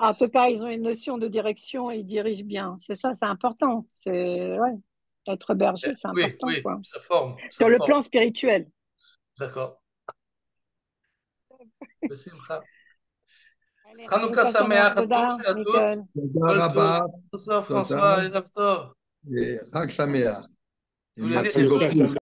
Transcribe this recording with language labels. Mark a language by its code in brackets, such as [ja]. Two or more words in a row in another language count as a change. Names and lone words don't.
[fr] En tout cas, ils ont une notion de direction et ils dirigent bien. C'est ça, c'est important. C'est ouais, être berger, c'est Oui, important, oui, quoi. ça forme, ça Sur le forme. plan spirituel. D'accord. Besimcha. Allez, Hanouka Hanouka Sameach Sameach, à tous Toda, et à toutes. Nicole. [he] תודה כל טוב. רבה, [fr] Bonsoir [he] תודה, [fr] François et Raptor. [he] et חג שמח. [fr] Tu Et voulais dire merci quelque chose? beaucoup.